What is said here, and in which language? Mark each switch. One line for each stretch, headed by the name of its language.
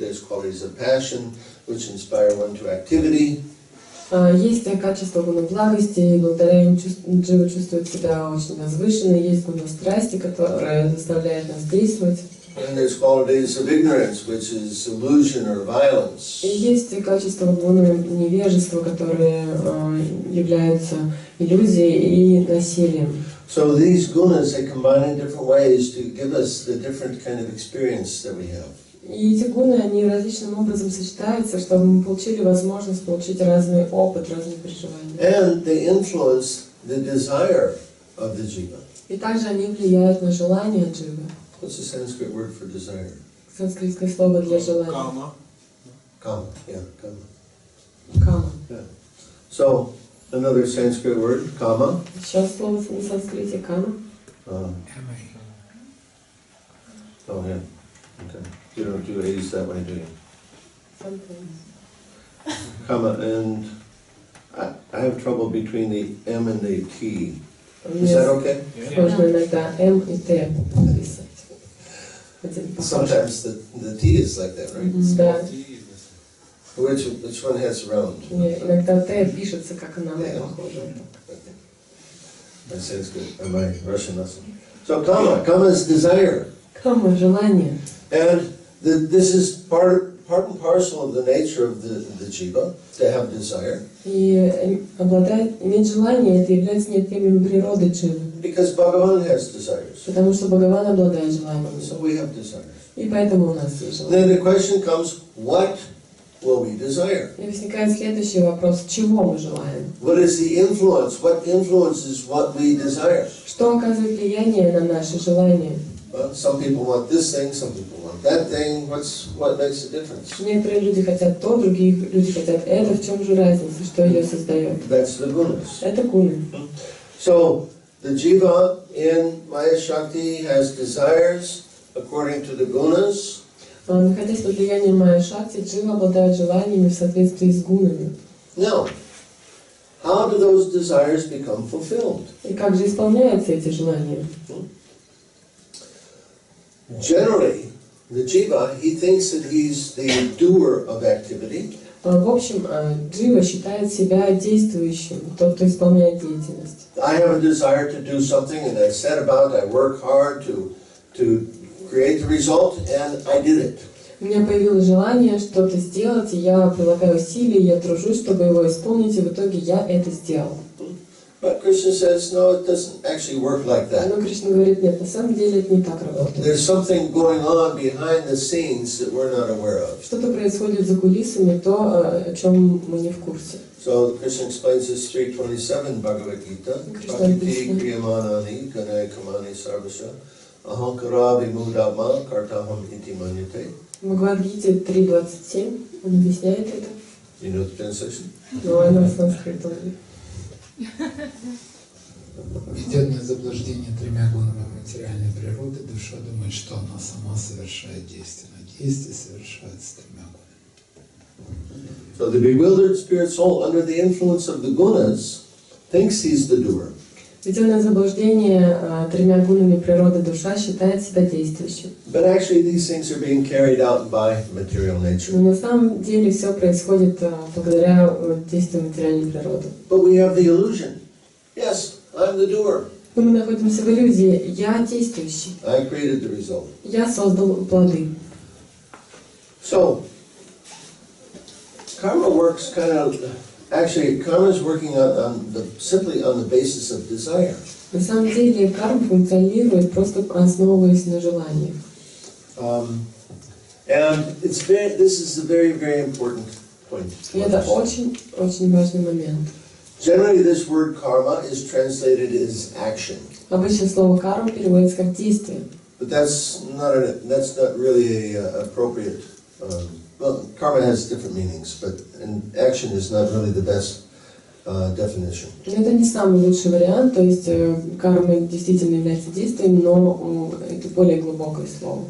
English: There's qualities of passion which inspire one to activity.
Russian: Есть качество гуна благости, и благодаря им джива чувствует себя очень возвышенно. Есть гуна страсти, которая заставляет нас действовать.
English: And there's qualities of ignorance, which is illusion or violence.
Russian: И есть качество гуна невежества, которые являются иллюзией и насилием.
English: So these gunas, they combine in different ways to give us the different kind of experience that we have.
Russian: И эти гуны, они различным образом сочетаются, чтобы мы получили возможность получить разный опыт, разные переживания.
English: And they influence the desire of the jiva.
Russian: И также они влияют на желание дживы.
English: What's the Sanskrit word for desire?
Russian: Санскритское слово для желания. Кама.
English: Kama, yeah, kama.
Russian: Кама.
English: Yeah. So, another Sanskrit word, kama.
Russian: Еще слово на санскрите кама.
English: Oh, yeah, okay. You don't do A's that way, do you? Kama, and I have trouble between the M and the T. Is that okay?
Russian: Можно иногда М и Т написать.
English: Sometimes the T is like that, right?
Russian: Да.
English: Which one has round?
Russian: Иногда Т пишется, как она похожа.
English: My Sanskrit, or my Russian lesson. So kama is desire.
Russian: Кама — желание.
English: And this is part and parcel of the nature of the jiva, to have desire.
Russian: И иметь желание — это является неотъемлемой природой дживы.
English: Because Bhagavan has desires.
Russian: Потому что Бхагаван обладает желанием.
English: So we have desires.
Russian: И поэтому у нас есть желание.
English: Then the question comes, what will we desire?
Russian: И возникает следующий вопрос: чего мы желаем?
English: What is the influence? What influences what we desire?
Russian: Что оказывает влияние на наши желания?
English: Well, some people want this thing, some people want that thing. What makes the difference?
Russian: Некоторые люди хотят то, другие люди хотят это. В чем же разница, что ее создает?
English: That's the gunas.
Russian: Это гуны.
English: So the jiva in Maya Shakti has desires according to the gunas.
Russian: Находясь под влиянием Майя Шакти, джива обладает желаниями в соответствии с гунами.
English: Now, how do those desires become fulfilled?
Russian: И как же исполняются эти желания?
English: Generally, the jiva, he thinks that he's the doer of activity.
Russian: В общем, джива считает себя действующим, тот, кто исполняет деятельность.
English: I have a desire to do something, and I set about, I work hard to create the result, and I did it.
Russian: У меня появилось желание что-то сделать, и я прилагаю усилия, я тружусь, чтобы его исполнить, и в итоге я это сделал.
English: But Krishna says, no, it doesn't actually work like that.
Russian: Но Кришна говорит, нет, на самом деле это не так работает.
English: There's something going on behind the scenes that we're not aware of.
Russian: Что-то происходит за кулисами, то, о чем мы не в курсе.
English: So Krishna explains this 3:27 Bhagavad Gita.
Sanskrit: Prakiti kriyamanani ganaya kamani sarvasya ahankara vimudama kartaham iti manyate.
Russian: В Бхагавад-гите 3.27 он объясняет это.
English: You know the translation?
Russian: Но она санскритом. Введенная в заблуждение тремя гунами материальной природы, душа думает, что она сама совершает действие, но действие совершается тремя гунами.
English: So the bewildered spirit soul, under the influence of the gunas, thinks he's the doer.
Russian: Введенное в заблуждение тремя гунами природы душа считает себя действующим.
English: But actually these things are being carried out by material nature.
Russian: Но на самом деле все происходит благодаря действию материальной природы.
English: But we have the illusion. Yes, I'm the doer.
Russian: Но мы находимся в иллюзии. Я действующий.
English: I created the result.
Russian: Я создал плоды.
English: So, karma works kind of, actually karma is working simply on the basis of desire.
Russian: На самом деле карма функционирует просто основываясь на желаниях.
English: And this is a very, very important point.
Russian: И это очень важный момент.
English: Generally, this word karma is translated as action.
Russian: Obычно слово карма переводится как действие.
English: But that's not really appropriate. Well, karma has different meanings, but action is not really the best definition.
Russian: Это не самый лучший вариант, то есть карма действительно является действием, но это более глубокое слово.